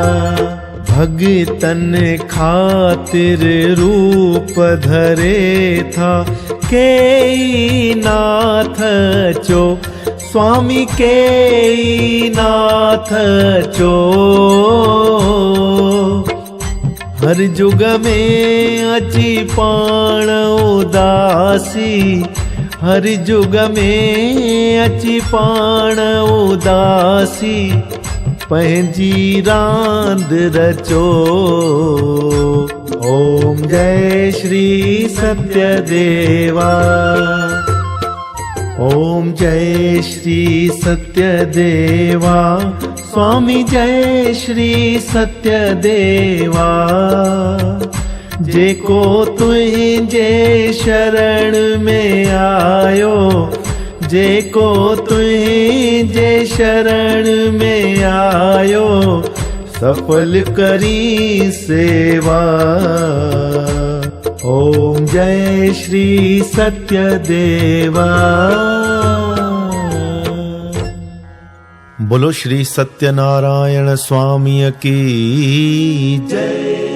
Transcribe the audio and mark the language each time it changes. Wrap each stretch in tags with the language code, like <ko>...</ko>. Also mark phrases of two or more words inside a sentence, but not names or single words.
<sd>भगतन खातिर रूप धरे था, केई नाथ चो। स्वामी केई नाथ चो। हर जुग में अची पाण उदासी, हर जुग में अची पाण उदासी, पंहिंजी रांद रचो। ओम जय श्री सत्यदेवा। ओम जय श्री सत्यदेवा। स्वामी जय श्री सत्यदेवा। जेको तुंहिंजे शरण में आयो, जेको तुंहिंजे शरण में आयो, सफल करी सेवा। ओम जय श्री सत्यदेवा।</sd> <hi>बोलो श्री सत्यनारायण स्वामी की जय।</hi>